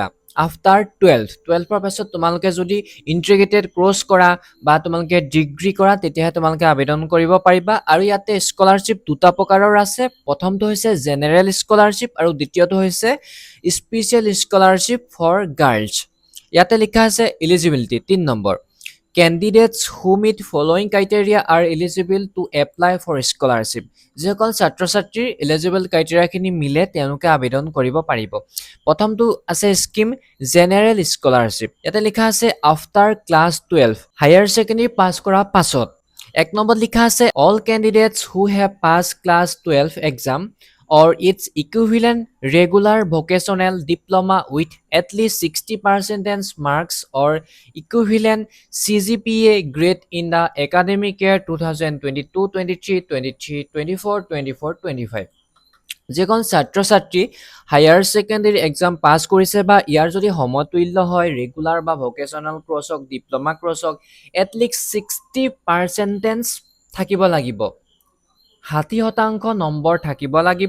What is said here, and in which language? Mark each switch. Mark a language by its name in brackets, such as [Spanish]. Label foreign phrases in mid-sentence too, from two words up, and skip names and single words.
[Assamese] আফটাৰ 12ৰ পাছত তোমালোকে যদি [English] integrated course [Assamese] কৰা বা তোমালোকে ডিগ্ৰী কৰা তেতিয়াহে তোমালোকে আবেদন কৰিব পাৰিবা। আৰু ইয়াতে স্কলাৰশ্বিপ দুটা প্ৰকাৰৰ আছে। প্ৰথমটো হৈছে [English] general scholarship [Assamese] আৰু দ্বিতীয়টো হৈছে [English] special scholarship for girls. [Assamese] ইয়াতে লিখা আছে এলিজিবিলিটি 3 নম্বৰ। [English] Candidates who meet following criteria are eligible to apply for scholarship। [Assamese] যিসকল ছাত্ৰ ছাত্ৰীৰ [English] eligible criteriaখিনি [Assamese] মিলে তেওঁলোকে আবেদন কৰিব পাৰিব। প্ৰথমটো আছে [English] scheme general scholarship. [Assamese] ইয়াতে লিখা আছে [English] after class 12 higher secondary pass [Assamese] কৰাৰ পাছত। 1 নম্বৰত লিখা আছে [English] all candidates who have pass class 12 exam or its equivalent regular vocational diploma with at least 60% marks or equivalent CGPA grade in the academic year 2022-23, 23-24, 24-25। [Assamese] যিসকল ছাত্ৰ ছাত্ৰী [English] higher secondary exam pass [Assamese] কৰিছে বা ইয়াৰ যদি সমতুল্য হয় ৰেগুলাৰ বা [English] vocational course [Assamese] হওক [English] diploma course [Assamese] হওক, এটলিষ্ট 60% থাকিব লাগিব, 60% নম্বৰ থাকিব লাগিব।